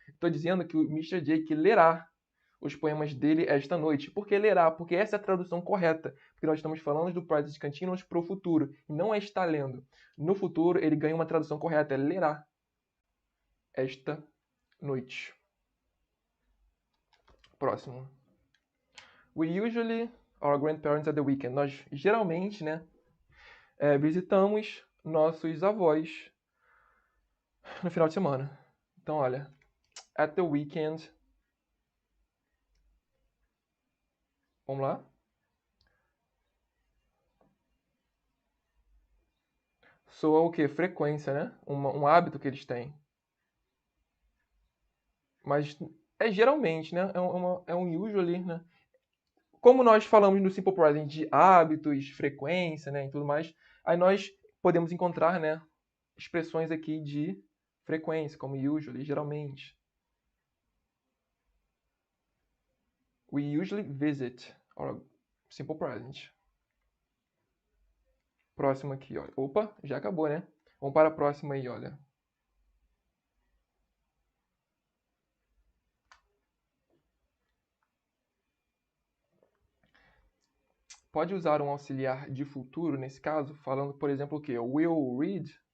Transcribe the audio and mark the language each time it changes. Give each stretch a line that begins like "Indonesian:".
Portuguese: Estou dizendo que o Mr. Jake lerá os poemas dele esta noite. Por que lerá? Porque essa é a tradução correta. Porque nós estamos falando do present continuous para o futuro. E não é está lendo. No futuro, ele ganha uma tradução correta. É lerá esta noite. Próximo.
English: We usually our grandparents at the weekend.
Portuguese: Nós geralmente, né, visitamos nossos avós no final de semana.
English: Então, olha, at the weekend.
Portuguese: Vamos lá? Soa o quê? Frequência, né? Um hábito que eles têm. Mas é geralmente, né? É um usually, né? Como nós falamos no Simple Present de hábitos, frequência, né? E tudo mais, aí nós podemos encontrar, né? Expressões aqui de frequência, como usually, geralmente.
English: We usually visit, or Simple Present.
Portuguese: Próximo aqui, olha. Opa, já acabou, né? Vamos para a próxima aí, olha. Pode usar um auxiliar de futuro nesse caso, falando, por exemplo, o quê? Will read.